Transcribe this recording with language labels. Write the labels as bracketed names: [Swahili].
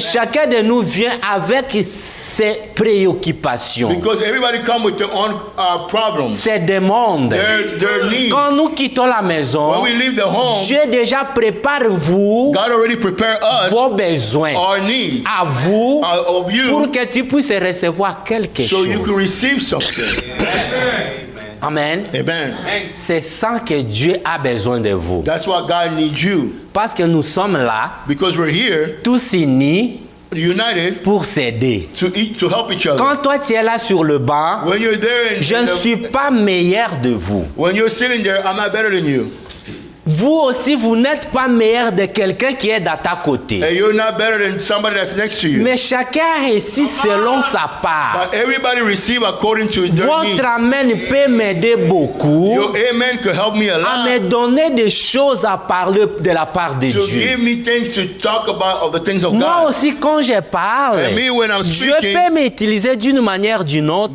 [French] chacun de nous vient avec ses préoccupations, [English] Because everybody come with their own problems, [French] ses demandes. [English] their needs. [French] Quand nous quittons la maison, [English] When we leave the home, [French] Dieu déjà prépare vous [English] God already prepared us [French] vos besoins [English] our needs [French] à vous [English] of [French] pour [English] you, [French] que tu puisses recevoir quelque [English] so you can [French] chose. [English] receive something. [French] Amen. [English] Amen. [French] C'est ça que Dieu a besoin de vous. [English] That's why God needs you. [French] Parce que nous sommes là, [English] Because we're here, [French] tous unis [English] united, [French] pour s'aider. [English] to help each other. [French] Quand toi tu es là sur le banc, [English] When you're there, [French] je ne suis pas meilleur de vous. [English] when you're sitting there, I'm not better than you. [French] Vous aussi, vous n'êtes pas meilleur de quelqu'un qui est à ta côté. [English] And you're not better than somebody that's next to you. [French] Mais chacun réussit selon sa part. [English] But everybody receive according to their needs. [French] Votre amen peut m'aider beaucoup [English] Your amen could help me a [French] à me [English] lot. [French] donner des choses à parler de la part de [English] To [French] Dieu. [English] give me things to talk about of the things of [French] Moi [English] God. [French] aussi, quand je parle, [English] And me, when I'm [French] Dieu [English] speaking, [French] peut m'utiliser d'une manière ou d'une autre